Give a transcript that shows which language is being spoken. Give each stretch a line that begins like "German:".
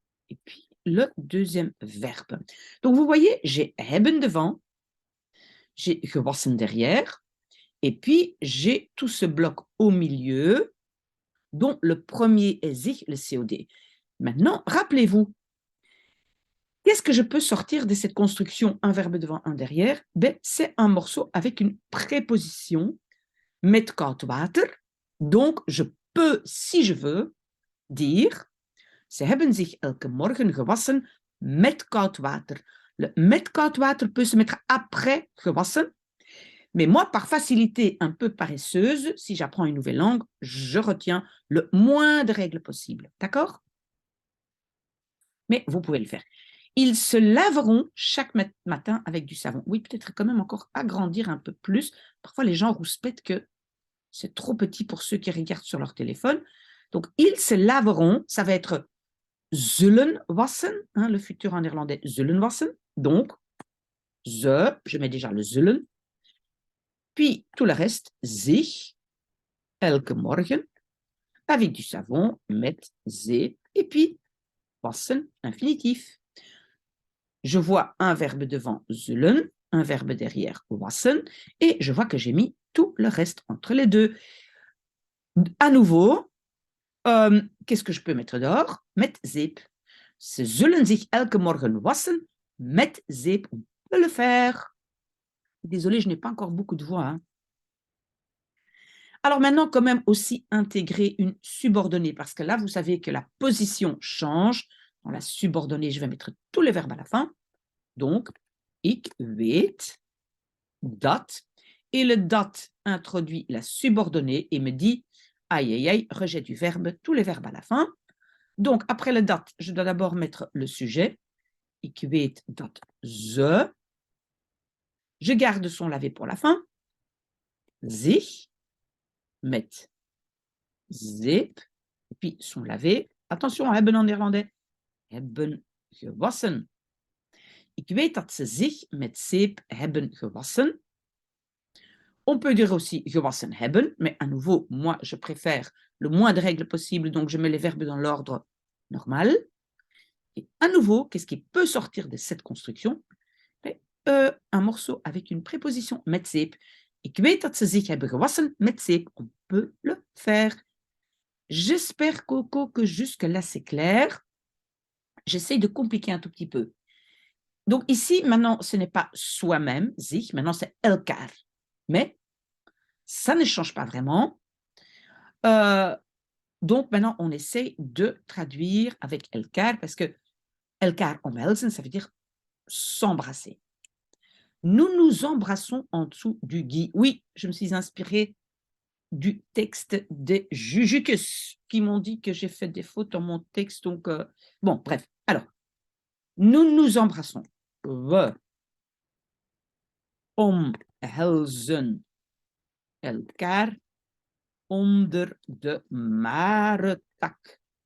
French: Et puis, le deuxième verbe. Donc, vous voyez, j'ai hebben devant, j'ai gewassen derrière, et puis j'ai tout ce bloc au milieu, dont le premier est sich, le COD. Maintenant, rappelez-vous, qu'est-ce que je peux sortir de cette construction, un verbe devant, un derrière? Ben, c'est un morceau avec une préposition,
Dutch: met koud water.
French: Donc, je peux, si je veux, dire
Dutch: Ze hebben zich elke morgen gewassen met koud water.
French: Le met koud water peut se mettre après gewassen. Mais moi, par facilité un peu paresseuse, si j'apprends une nouvelle langue, je retiens le moins de règles possible. D'accord? Mais vous pouvez le faire. Ils se laveront chaque matin avec du savon. Oui, peut-être quand même encore agrandir un peu plus. Parfois, les gens rouspètent que c'est trop petit pour ceux qui regardent sur leur téléphone. Donc, ils se laveront, ça va être
Dutch: zullen wassen,
French: hein, le futur en néerlandais, zullen wassen. Donc, je mets déjà le zullen. Puis, tout le reste, zich, elke morgen, avec du savon,
Dutch: met zeep,
French: et puis, wassen, infinitif. Je vois un verbe devant, zullen, un verbe derrière, wassen, et je vois que j'ai mis tout le reste entre les deux. À nouveau, qu'est-ce que je peux mettre dehors?
Dutch: Met zeep. Ze zullen zich elke morgen wassen met zeep.
French: On peut le faire. Désolée, je n'ai pas encore beaucoup de voix. Hein. Alors maintenant, quand même aussi intégrer une subordonnée, parce que là, vous savez que la position change. Dans la subordonnée, je vais mettre tous les verbes à la fin. Donc,
Dutch: ik weet dat.
French: Et le dat introduit la subordonnée et me dit, aïe, aïe, aïe, rejet du verbe, tous les verbes à la fin. Donc, après le dat, je dois d'abord mettre le sujet.
Dutch: Ik weet dat ze.
French: Je garde son lavé pour la fin. Zich.
Dutch: Met zeep.
French: Et puis son lavé. Attention, hebben en néerlandais.
Dutch: Hebben gewassen. Ik weet dat ze zich met zeep hebben gewassen.
French: On peut dire aussi
Dutch: gewassen hebben,
French: mais à nouveau, moi, je préfère le moins de règles possible, donc je mets les verbes dans l'ordre normal. Et à nouveau, qu'est-ce qui peut sortir de cette construction? Un morceau avec une préposition
Dutch: met zeep. Ik weet dat ze zich hebben gewassen met zeep.
French: On peut le faire. J'espère, Coco, que jusque-là, c'est clair. J'essaye de compliquer un tout petit peu. Donc ici, maintenant, ce n'est pas soi-même, sich, maintenant c'est elkaar. Mais ça ne change pas vraiment. Donc maintenant, on essaye de traduire avec elkaar, parce que elkaar omhelzen, ça veut dire s'embrasser. Nous nous embrassons en dessous du gui. Oui, je me suis inspirée du texte des Jujucus qui m'ont dit que j'ai fait des fautes dans mon texte. Donc, bon, bref. Alors, nous nous embrassons.
Dutch: We omhelzen elkaar onder de marentak.